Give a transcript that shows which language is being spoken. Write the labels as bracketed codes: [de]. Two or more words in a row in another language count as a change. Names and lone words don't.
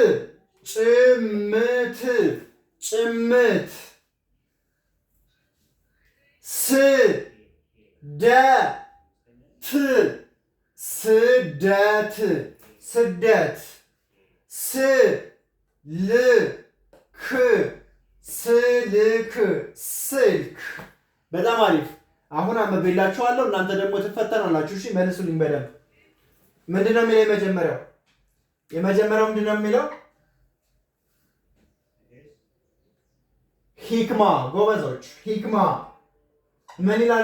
[am] ጭምት፣ ጭምት፣ ስ ደ ት ስደት፣ ስደት፣ ስ ል ክ ስልክ፣ ስልክ። በጣም አሪፍ። አሁን አመቤላችኋለሁ። እናንተ ደግሞ ትፈተናላችሁ። እሺ መልሱልኝ በደንብ። ምንድን ነው የሚለው የመጀመሪያው? የመጀመሪያው ምንድን ነው የሚለው? ሂክማ። ጎበዞች፣ ሂክማ ምን ይላል?